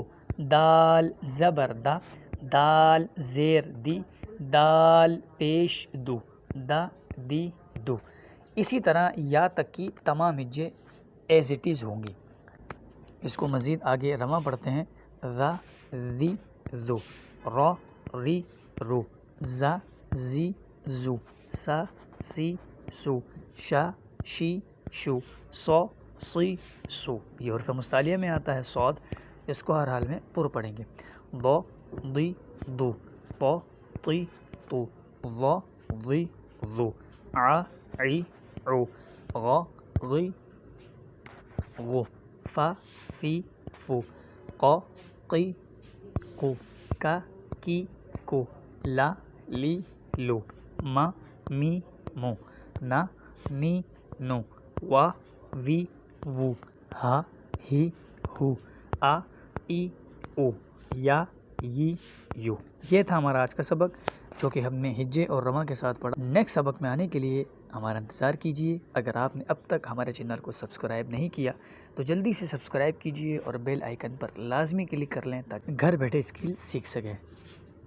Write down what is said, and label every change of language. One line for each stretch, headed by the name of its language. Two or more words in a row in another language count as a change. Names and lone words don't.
Urdu: دال زبر دا، دال زیر دی، دال پیش دو، دا دی دو۔ اسی طرح یا تک کی تمام ہجے
English: as it is
Urdu: ہوں گی۔ اس کو مزید آگے رواں پڑھتے ہیں۔ ذا ذی ذو، را ری رو، زا زی زو، سا سی سو، شا شی شو، سو سی سو۔ یہ حرف مستعلیہ میں آتا ہے صاد، اس کو ہر حال میں پر پڑھیں گے۔ ضا ضی ضو، طا طی طو، ظا ظی ظو، عا عی عو، غا غی غو۔ فا فی فو قو قی قو کا کی کو لا لی لو ما می مو نا نی نو وا وی وو ہا ہی ہو آ ای او یا ی یو۔ یہ تھا ہمارا آج کا سبق جو کہ ہم نے ہجے اور رواں کے ساتھ پڑھا۔ نیکسٹ سبق میں آنے کے لیے ہمارا انتظار کیجیے۔ اگر آپ نے اب تک ہمارے چینل کو سبسکرائب نہیں کیا تو جلدی سے سبسکرائب کیجیے اور
English: bell icon
Urdu: پر لازمی کلک کر لیں تاکہ گھر بیٹھے اسکل سیکھ سکیں۔